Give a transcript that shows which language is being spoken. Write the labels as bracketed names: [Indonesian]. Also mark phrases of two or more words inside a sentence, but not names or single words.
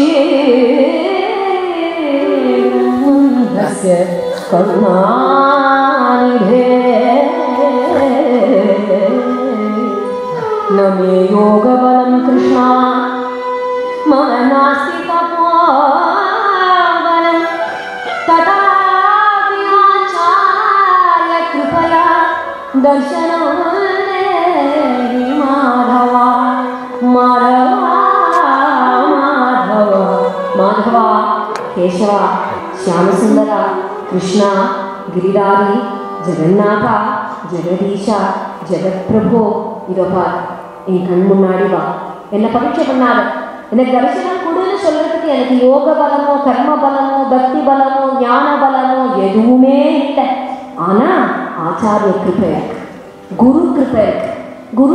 [Sanskrit] கருணா मे योगबलं कृष्णा मम नास्ति तपोबलं तथापि आचार्य कृपया दर्शनं देहि माधव माधव माधव माधव केशव श्यामसुंदर कृष्ण गिरिधारी जगन्नाथ जगदीशा जगत्प्रभु [Tamil] இதோப்பா என் கண் முன்னாடி வா என்ன பரீட்சை பண்ணாத எனக்கு தரிசனம் கொடுன்னு சொல்றதுக்கு எனக்கு யோக பலமோ கர்ம பலமோ பக்தி பலமோ ஞான பலமோ எதுவுமே இல்லை ஆனா ஆச்சாரிய கிருபை இருக்கு குரு கிருபை இருக்கு குரு